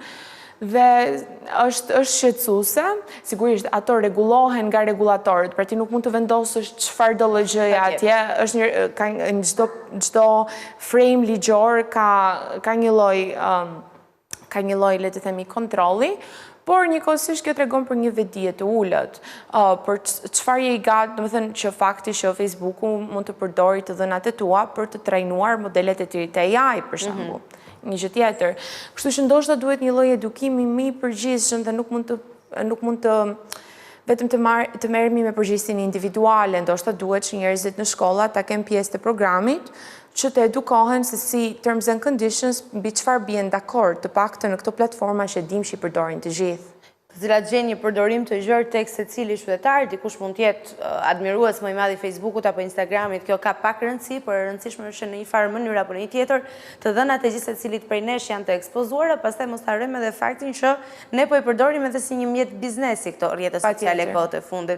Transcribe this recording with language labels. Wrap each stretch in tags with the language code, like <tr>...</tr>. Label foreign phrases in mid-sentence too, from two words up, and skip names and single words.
<sq>Dhe është shqetësuese, sigurisht ato rregullohen nga rregullatorët, pra ti nuk mund të vendosësh çfarë do lloj atje, është në çdo frame ligjor ka një lloj le të themi kontrolli, por njëkohësisht kjo tregon për një vetdije të ulët, për çfarë je i gat, domethënë që fakti që Facebooku mund të përdori të dhënat e tua për të trajnuar modelet e tij të AI për shembull. Një gjë tjetër. Kështu që ndoshta duhet një lloj edukimi më i përgjithshëm dhe nuk mund të vetëm të merremi me përgjegjësinë individuale, ndoshta duhet që njerëzit në shkolla ta kenë pjesë të programit që të edukohen se si</sq> <en>terms and conditions</en> <sq>mbi çfarë bien dakord, të paktën në këto platforma që dim që i përdorin të gjithë. Të cilat gjenë një përdorim të gjerë tek secili qytetar, dikush mund të jetë admirues më i madh i Facebookut apo Instagramit, kjo ka pak rëndësi, por e rëndësishme është që në një farë mënyrë apo në një tjetër, të dhënat e gjithë secilit prej nesh janë të ekspozuara, pastaj mos harrojmë edhe faktin që ne po i përdorim edhe si një mjet biznesi këto rrjete sociale kohët e fundit.</sq>